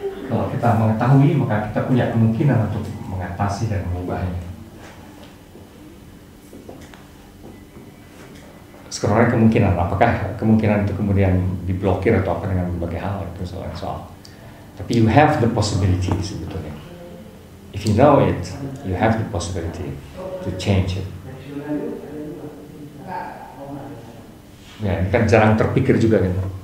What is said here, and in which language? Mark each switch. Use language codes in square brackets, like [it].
[id] Kalau kita mengetahui, maka kita punya kemungkinan untuk mengatasi dan mengubahnya. Sekurangnya kemungkinan, apakah kemungkinan itu kemudian diblokir atau apa dengan berbagai hal, itu soal. Tapi [en] you have the possibility [id] sebetulnya. [en] If you know it, you have the possibility to change it. [id] Ya, ini kan jarang terpikir juga kan.